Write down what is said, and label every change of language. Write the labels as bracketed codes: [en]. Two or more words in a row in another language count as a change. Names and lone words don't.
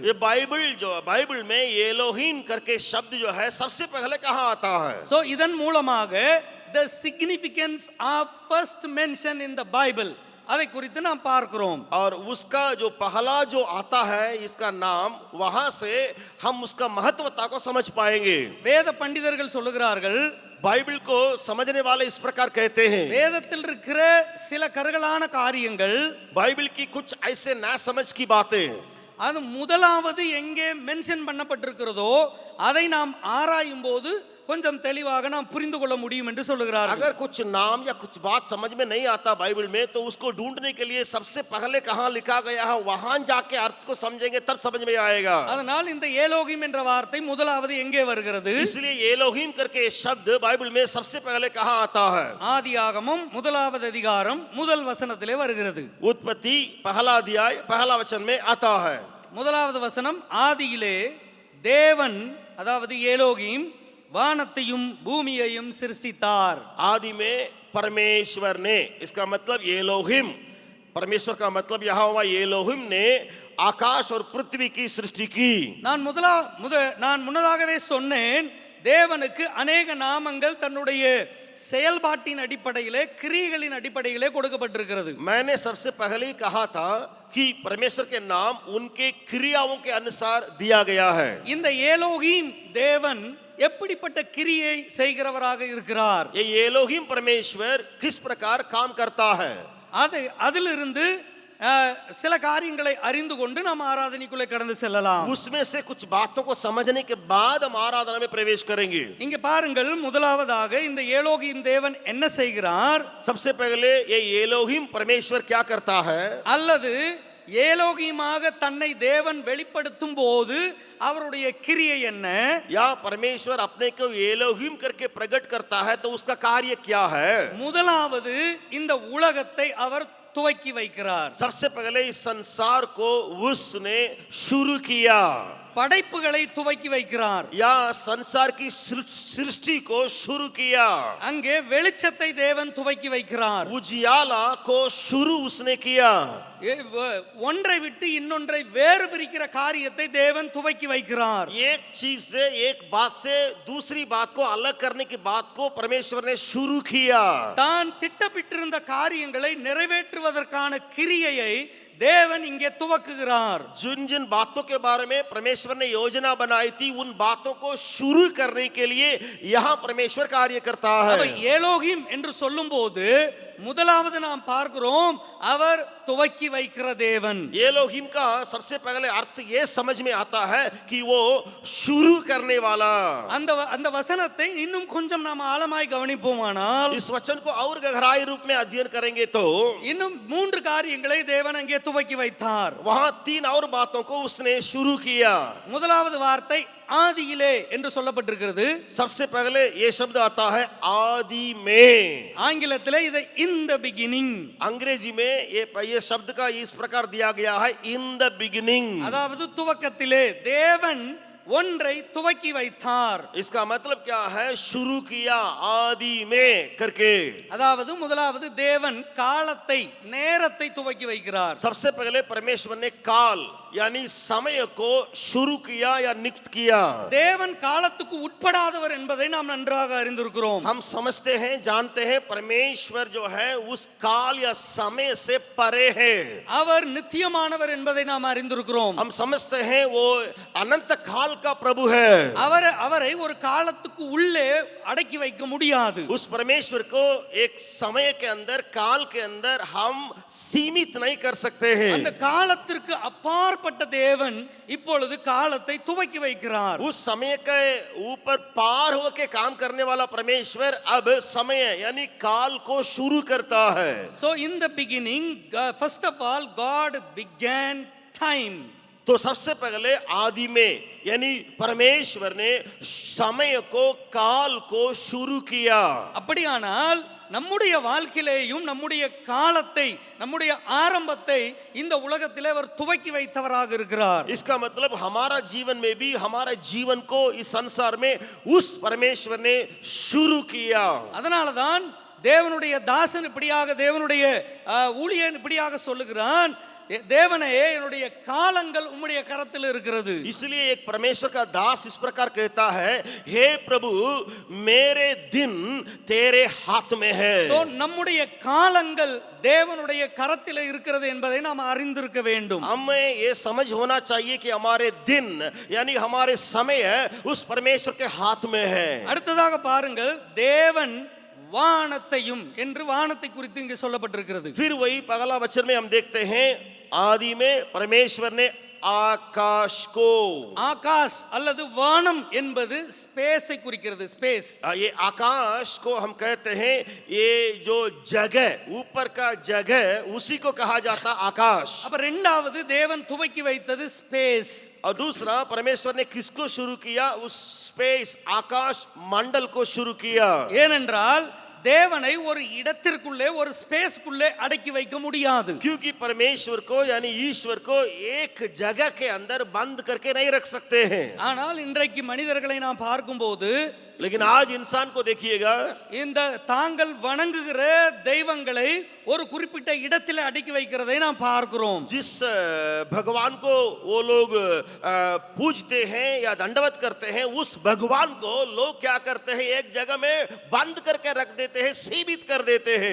[hi] ये बाइबल में एलोहीम करके शब्द जो है सबसे पहले कहां आता है? [ta] சோ இதன் மூலமாக [en] the significance of first mention in the Bible [ta] அதை குறித்து நாம் பார்க்கிறோம். [hi] और उसका जो पहला जो आता है इसका नाम, वहां से हम उसका महत्वता को समझ पाएंगे. [ta] வேத பண்டிதர்கள் சொல்லுகிறார்கள், [hi] बाइबल को समझने वाले इस प्रकार कहते हैं, [ta] வேதத்தில் இருக்கிற சில கருகலான காரியங்கள், [hi] बाइबल की कुछ ऐसे ना समझ की बातें [ta] அது முதலாவது எங்கே மென்ஷன் பண்ணப்பட்டிருக்கிறதோ அதை நாம் ஆராயும் போது கொஞ்சம் தெளிவாக நாம் புரிந்து கொள்ள முடியும் என்று சொல்லுகிறார்கள். [hi] अगर कुछ नाम या कुछ बात समझ में नहीं आता बाइबल में तो उसको ढूंढने के लिए सबसे पहले कहाँ लिखा गया है वहां जाके अर्थ को समझेंगे तब समझ में आएगा. [ta] அதனால் இந்த ஏலோகிம் என்ற வார்த்தை முதலாவது எங்கே வருகிறது? [hi] इसलिए एलोहिम करके शब्द बाइबल में सबसे पहले कहाँ आता है? [ta] ஆதியாகமம் முதலாவது அதிகாரம் முதல் வசனத்திலே வருகிறது. [hi] उत्पत्ति पहला अध्याय पहला वचन में आता है. [ta] முதலாவது வசனம், ஆதியிலே தேவன் அதாவது ஏலோகிம் வானத்தையும் பூமியையும் சிருஷ்டித்தார். [hi] आदि में परमेश्वर ने, इसका मतलब एलोहिम, परमेश्वर का मतलब यहाँ हुआ एलोहिम ने आकाश और पृथ्वी की सृष्टि की. [ta] நான் முன்னதாகவே சொன்னேன், தேவனுக்கு அநேக நாமங்கள் தன்னுடைய செயல்பாட்டின் அடிப்படையிலே கிரியைகளின் அடிப்படையிலே கொடுக்கப்பட்டிருக்கிறது. [hi] मैंने सबसे पहले ही कहा था कि परमेश्वर के नाम उनके क्रियाओं के अनुसार दिया गया है. [ta] இந்த ஏலோகிம் தேவன் எப்படிப்பட்ட கிரியை செய்கிறவராக இருக்கிறார்? [hi] ये एलोहिम परमेश्वर किस प्रकार काम करता है? [ta] அதிலிருந்து சில காரியங்களை அறிந்து கொண்டு நாம் ஆராதனைக்குள்ளே கடந்து செல்லலாம். [hi] उसमें से कुछ बातों को समझने के बाद हम आराधना में प्रवेश करेंगे. [ta] இங்க பாருங்கள், முதலாவதாக இந்த ஏலோகிம் தேவன் என்ன செய்கிறார்? [hi] सबसे पहले ये एलोहिम परमेश्वर क्या करता है? [ta] அல்லது ஏலோகிமாக தன்னை தேவன் வெளிப்படுத்தும் போது அவருடைய கிரியை என்ன? [hi] या परमेश्वर अपने को एलोहिम करके प्रकट करता है तो उसका कार्य क्या है? [ta] முதலாவது இந்த உலகத்தை அவர் துவக்கி வைக்கிறார். [hi] सबसे पहले इस संसार को उसने शुरू किया. [ta] படைப்புகளை துவக்கி வைக்கிறார். [hi] या संसार की सृष्टि को शुरू किया. [ta] அங்கே வெளிச்சத்தை தேவன் துவக்கி வைக்கிறார். [hi] उजियाला को शुरू उसने किया. [ta] ஒன்றை விட்டு இன்னொன்றை வேறு பிரிக்கிற காரியத்தை தேவன் துவக்கி வைக்கிறார். [hi] एक चीज से एक बात से दूसरी बात को अलग करने की बात को परमेश्वर ने शुरू किया. [ta] தான் திட்டமிட்டிருந்த காரியங்களை நிறைவேற்றுவதற்கான கிரியையை தேவன் இங்கே துவக்குகிறார். [hi] जिन जिन बातों के बारे में परमेश्वर ने योजना बनाई थी उन बातों को शुरू करने के लिए यहाँ परमेश्वर कार्य करता है. [ta] ஏலோகிம் என்று சொல்லும்போது முதலாவது நாம் பார்க்கிறோம், அவர் துவக்கி வைக்கிற தேவன். [hi] एलोहिम का सबसे पहले अर्थ ये समझ में आता है कि वो शुरू करने वाला. [ta] அந்த வசனத்தை இன்னும் கொஞ்சம் நாம் ஆழமாய் கவனிப்போமானால், [hi] इस वचन को और गहराई रूप में अध्ययन करेंगे तो [ta] இன்னும் 3 காரியங்களை தேவன் அங்கே துவக்கி வைத்தார். [hi] वहां 3 और बातों को उसने शुरू किया. [ta] முதலாவது வார்த்தை ஆதியிலே என்று சொல்லப்பட்டிருக்கிறது. [hi] सबसे पहले ये शब्द आता है आदि में. [ta] ஆங்கிலத்திலே இதை [en] in the beginning, [hi] अंग्रेजी में ये शब्द का इस प्रकार दिया गया है [en] in the beginning. [ta] அதாவது துவக்கத்திலே தேவன் ஒன்றை துவக்கி வைத்தார். [hi] इसका मतलब क्या है? शुरू किया आदि में करके. [ta] அதாவது முதலாவது தேவன் காலத்தை நேரத்தை துவக்கி வைக்கிறார். [hi] सबसे पहले परमेश्वर ने काल यानी समय को शुरू किया या नियुक्त किया. [ta] தேவன் காலத்துக்கு உட்படாதவர் என்பதை நாம் நன்றாக அறிந்திருக்கிறோம். [hi] हम समझते हैं, जानते हैं परमेश्वर जो है उस काल या समय से परे है. [ta] அவர் நித்தியமானவர் என்பதை நாம் அறிந்திருக்கிறோம். [hi] हम समझते हैं वो अनंत काल का प्रभु है. [ta] அவரை ஒரு காலத்துக்கு உள்ளே அடக்கி வைக்க முடியாது. [hi] उस परमेश्वर को एक समय के अंदर, काल के अंदर हम सीमित नहीं कर सकते हैं. [ta] அந்த காலத்திற்கு அப்பாற்பட்ட தேவன் இப்பொழுது காலத்தை துவக்கி வைக்கிறார். [hi] उस समय के ऊपर पार होके काम करने वाला परमेश्वर अब समय यानी काल को शुरू करता है. [en] So in the beginning, first of all, God began time. [hi] तो सबसे पहले आदि में यानी परमेश्वर ने समय को, काल को शुरू किया. [ta] அப்படியானால் நம்முடைய வாழ்க்கையிலேயும் நம்முடைய காலத்தை, நம்முடைய ஆரம்பத்தை இந்த உலகத்திலே அவர் துவக்கி வைத்தவராக இருக்கிறார். [hi] इसका मतलब हमारा जीवन में भी हमारा जीवन को इस संसार में उस परमेश्वर ने शुरू किया. [ta] அதனாலதான் தேவனுடைய தாசன் இப்படியாக, தேவனுடைய ஊழியன் இப்படியாக சொல்லுகிறான், தேவனே என்னுடைய காலங்கள் உம்முடைய கரத்தில் இருக்கிறது. [hi] इसलिए एक परमेश्वर का दास इस प्रकार कहता है, हे प्रभु मेरे दिन तेरे हाथ में है. [ta] So நம்முடைய காலங்கள் தேவனுடைய கரத்தில் இருக்கிறது என்பதை நாம் அறிந்திருக்க வேண்டும். [hi] हमें ये समझ होना चाहिए कि हमारे दिन यानी हमारे समय उस परमेश्वर के हाथ में है. [ta] அடுத்ததாக பாருங்கள், தேவன் வானத்தையும் என்று வானத்தை குறித்து இங்கே சொல்லப்பட்டிருக்கிறது. [hi] फिर वही पहला वचन में हम देखते हैं आदि में परमेश्वर ने आकाश को। [ta] ஆகாஷ் அல்லது வானம் என்பது ஸ்பேஸை குறிக்கிறது. ஸ்பேஸ். [hi] ये आकाश को हम कहते हैं, ये जो जगह, ऊपर का जगह, उसी को कहा जाता आकाश। [ta] அப்ப இரண்டாவது தேவன் துவக்கி வைத்தது ஸ்பேஸ். [hi] और दूसरा, परमेश्वर ने किसको शुरू किया? उस स्पेस, आकाश मंडल को शुरू किया। [ta] ஏனென்றால் தேவனை ஒரு இடத்திற்குள்ளே ஒரு ஸ்பேஸ்க்குள்ளே அடக்கி வைக்க முடியாது. [hi] क्योंकि परमेश्वर को यानी ईश्वर को एक जगह के अंदर बंद करके नहीं रख सकते हैं। [ta] ஆனால் இன்றைக்கு மனிதர்களை நாம் பார்க்கும்போது, [hi] लेकिन आज इंसान को देखिएगा, [ta] இந்த தாங்கள் வணங்குகிற தெய்வங்களை ஒரு குறிப்பிட்ட இடத்தில் அடக்கி வைக்கிறதை நாம் பார்க்கிறோம். [hi] जिस भगवान को वो लोग पूजते हैं या दंडवत करते हैं, उस भगवान को लोग क्या करते हैं? एक जगह में बंद करके रख देते हैं, सीमित कर देते हैं।